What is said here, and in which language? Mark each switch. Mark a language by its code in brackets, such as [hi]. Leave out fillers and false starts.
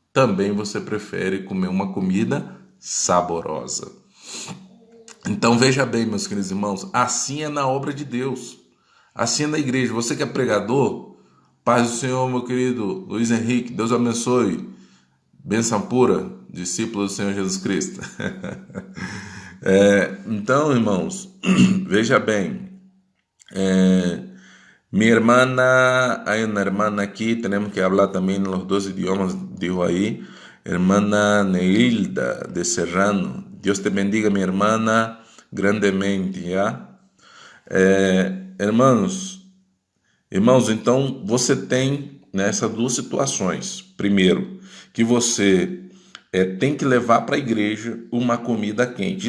[pt] também você prefere comer uma comida saborosa. Então veja bem, meus queridos irmãos, assim é na obra de Deus, assim é na igreja. Você que é pregador, paz do Senhor, meu querido Luiz Henrique, Deus abençoe, bênção pura, discípulo do Senhor Jesus Cristo. Então, irmãos, veja bem, [es] mi hermana, hay una hermana aquí, tenemos que hablar también los dos idiomas, dijo ahí, hermana Neilda de Serrano. Dios te bendiga, mi hermana, grandemente, ¿ya? [pt] Irmãos, então você tem nessas duas situações. Primeiro, que você tem que levar para a igreja uma comida quente.